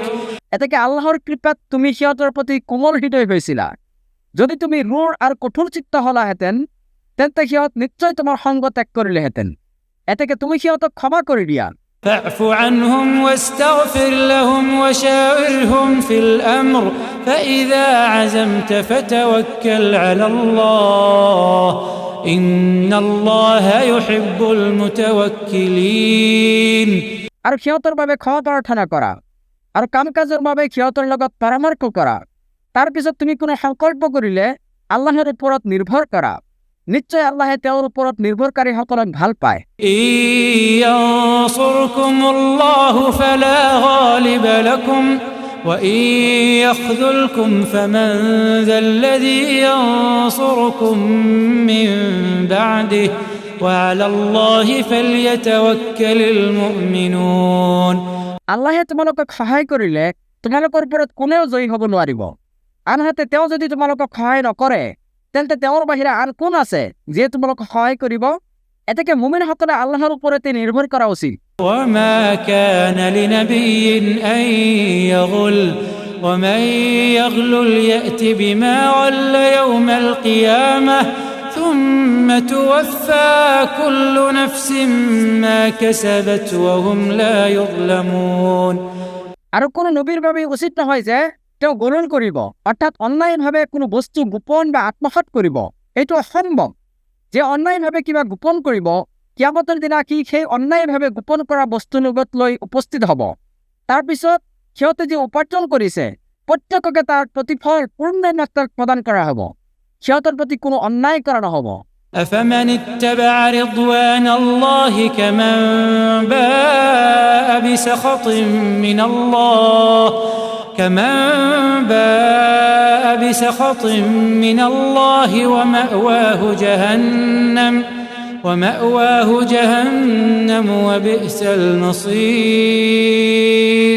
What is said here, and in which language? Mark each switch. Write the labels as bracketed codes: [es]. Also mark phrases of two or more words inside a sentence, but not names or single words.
[as] এতেকে আল্লাহৰ কৃপাত তুমি সিহঁতৰ প্ৰতি কোমল হৃদয় হৈছিলা। যদি তুমি ৰুৰ আৰু কঠোৰ চিত্ত হলাহেঁতেন তেন্তে সিহঁত নিশ্চয় তোমাৰ সংগ ত্যাগ কৰিলেহেঁতেন। এতেকে তুমি সিহঁতক ক্ষমা কৰি দিয়া। [ar] فاعف عنهم واستغفر لهم وشاورهم في الأمر فإذا عزمت فتوكل على الله إن الله يحب المتوكلين। [as] আৰু সিহঁতৰ বাবে ক্ষমা প্ৰাৰ্থনা কৰা আৰু কাম কাজৰ বাবে সিহঁতৰ লগত পৰামৰ্শ কৰা। তাৰ পিছত তুমি কোনো সংকল্প কৰিলে আল্লাহৰ ওপৰত নিৰ্ভৰ কৰা। নিশ্চয় আল্লাহে তেওঁৰ ওপৰত নিৰ্ভৰকাৰীসকলক ভাল পায়। [ar] إن ينصركم الله فلا غالب لكم وإن يخذلكم فمن ذا الذي ينصركم من بعده وعلى الله فليتوكل المؤمنون। [as] আল্লাহে তোমালোকক সহায় কৰিলে তোমালোকৰ ওপৰত কোনেও জয়ী হ'ব নোৱাৰিব। আনহাতে তেওঁ যদি তোমালোকক সহায় নকৰে তেন্তে তেওঁৰ বাহিৰে আন কোন আছে যিয়ে তোমালোকক সহায় কৰিব? এতেকে মুমিনসকলে আল্লাহৰ ওপৰতে নিৰ্ভৰ কৰা উচিত। [ar] وما كان لنبي أن يغل ومن يغلل يأت بما غل يوم القيامة ثم توفى كل نفس ما كسبت وهم لا يظلمون। [as] আৰু কোনো নবীৰ বাবে উচিত নহয় যে তেওঁ গলন কৰিব অৰ্থাৎ অন্যায়ভাৱে কোনো বস্তু গোপন বা আত্মসাৎ কৰিব। এইটো অসম্ভৱ। যে অন্যায়ভাৱে কিবা গোপন কৰিব কিয়ামতৰ দিনা সি সেই অন্যায়ভাৱে গোপন কৰা বস্তু লগত লৈ উপস্থিত হ'ব। তাৰপিছত সিহঁতে যি উপাৰ্জন কৰিছে প্ৰত্যেককে তাৰ প্ৰতিফল পূৰ্ণ মাত্ৰাত প্ৰদান কৰা হ'ব। সিহঁতৰ প্ৰতি কোনো অন্যায় কৰা নহ'ব। [ar] أفمن اتبع رضوان الله كمن باء بسخط من الله ومأواه جهنم وبئس المصير।